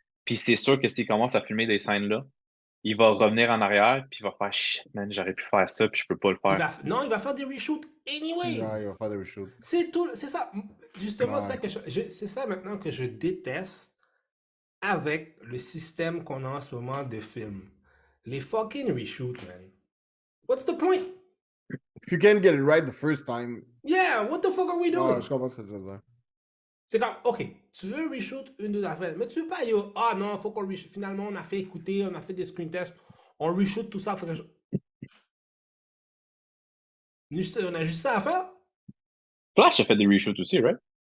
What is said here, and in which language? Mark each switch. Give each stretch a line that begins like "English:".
French: Puis c'est sûr que s'il commence à filmer des scènes là, il va revenir en arrière, puis il va faire shit, man, j'aurais pu faire ça, puis je peux pas le faire. Non, il va faire des reshoots anyways. Non, il va faire des reshoots. C'est tout, c'est ça. Justement, Ouais. c'est ça maintenant que je déteste avec le système qu'on a en ce moment de films. Les
English: fucking reshoots, man. What's the point? If you can't get it right the first time. Yeah, what the fuck are we doing?
French: Je comprends ce que tu veux dire. C'est comme, ok, tu veux reshoot une, deux affaires, mais tu veux pas, yo, ah non, faut qu'on reshoot. Finalement, on a fait écouter, on a fait des screen tests, on reshoot tout ça. On a juste ça à faire? Flash a fait des reshoots aussi, right?